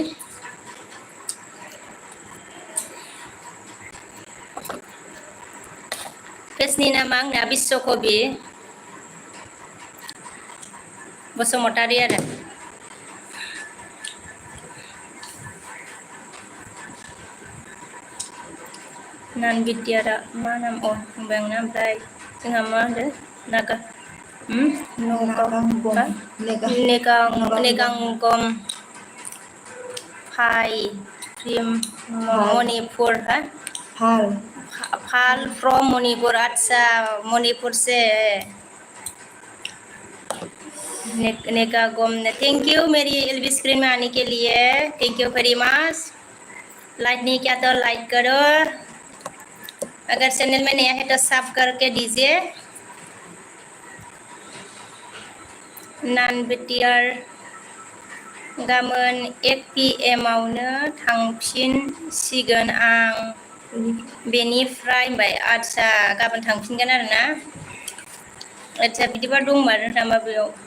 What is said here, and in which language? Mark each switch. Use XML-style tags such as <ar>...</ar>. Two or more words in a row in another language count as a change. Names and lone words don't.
<brx>पेजनि नामा आंना बिस्वकबि बसुमतारी आरो नान बिटिआरआ मा नाम होनबाय आंना ओमफ्राय जोंहा मा होनदों</brx> <hi>नेगांगम फाइ फ्रिम मणिपुर</hi> <en>fall from</en> <hi>मणिपुर अच्छा मणिपुर से नेगागम</hi> <en>thank you</en> <hi>मेरी एलबी स्क्रीन में आने के लिए</hi> <en>thank you very much</en> <hi>लाइक नहीं किया तो लाइक करो अगर चैनल में नया है तो सब करके दीजिए</hi> <brx>नान बिटिआर गाबोन 1 PM आवनो थांफिनसिगोन आं बेनिफ्राय होनबाय आदसा गाबोन थांफिनगोन आरोना आदसा बिदिबा दंमारो नामा बेयाव</brx>